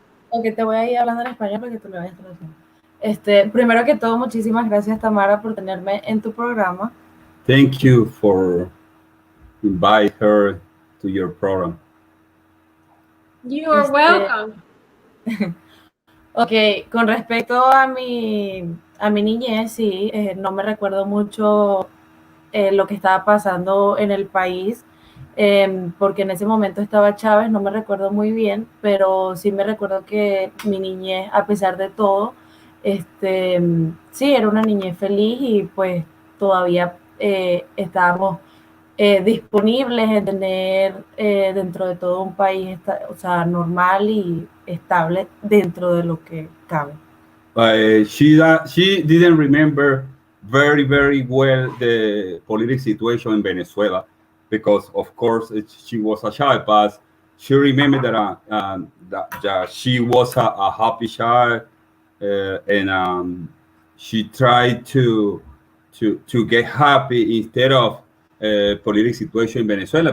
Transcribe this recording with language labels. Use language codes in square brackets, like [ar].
[es] Ok, te voy a ir hablando en español para que tú lo vayas traduciendo. Primero que todo, muchísimas gracias, Tamarah, por tenerme en tu programa. [en] Thank you for invite her to your program. You are welcome. [es] Ok, con respecto a mi niñez, sí, no me recuerdo mucho lo que estaba pasando en el país, porque en ese momento estaba Chávez, no me recuerdo muy bien, pero sí me recuerdo que mi niñez, a pesar de todo, sí, era una niñez feliz y pues todavía estábamos disponibles en tener dentro de todo un país, normal y estable dentro de lo que cabe. [en] She didn't remember very well the political situation in Venezuela because, of course, she was a child, but she remembered that she was a happy child, and she tried to get happy instead of political situation in Venezuela.